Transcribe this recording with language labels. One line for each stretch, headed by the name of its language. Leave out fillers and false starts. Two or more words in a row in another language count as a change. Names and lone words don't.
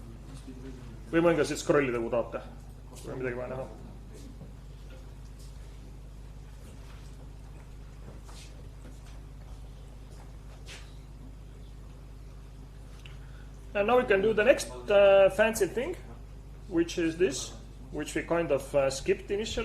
Estonian: Või mõningasid scrollida, kui tahate. Või midagi vaja näha.
English: And now we can do the next fancy thing, which is this, which we kind of skipped initially.